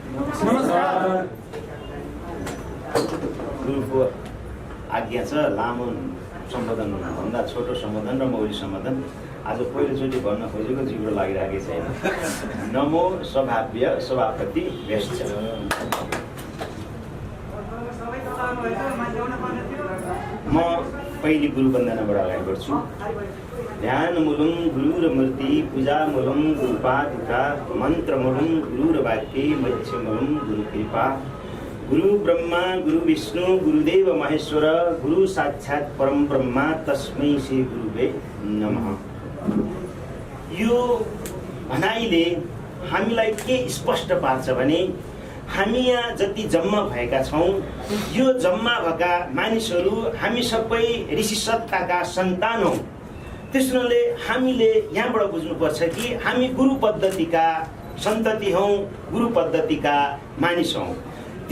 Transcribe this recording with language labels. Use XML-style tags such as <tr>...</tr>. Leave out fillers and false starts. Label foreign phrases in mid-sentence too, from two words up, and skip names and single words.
<ne>गुरुको आज्ञा छ लामो सम्बोधन भन्दा छोटो सम्बोधन र मौलिक सम्बोधन आज पहिलोचोटि भन्न खोजेको जिब्रो लागिरहेको छैन।</ne> <sa>नमो सभाव्य सभापति भेष्य।</sa> <ne>म पहिली गुरु वन्दनाबाट अगाडि बढ्छु।</ne> <sa>ध्यान मूलम गुरु र मूर्ति, पूजा मूलम गुरुपादुका, मन्त्र मूलम गुरु र वाक्य, मत्स्य मूलम गुरु कृपा। गुरु ब्रह्मा गुरु विष्णु गुरुदेव महेश्वर, गुरु साक्षात् परम ब्रह्मा तस्मै श्री गुरुवे नमः।</sa> <ne>यो भनाइले हामीलाई के स्पष्ट पार्छ भने हामी यहाँ जति जम्मा भएका छौँ यो जम्मा भएका मानिसहरू हामी सबै ऋषि सत्ताका सन्तान हौँ। त्यसले हामीले यहाँबाट बुझ्नुपर्छ कि हामी गुरु पद्धतिका सन्तति हौँ, गुरु पद्धतिका मानिस हौँ।</ne>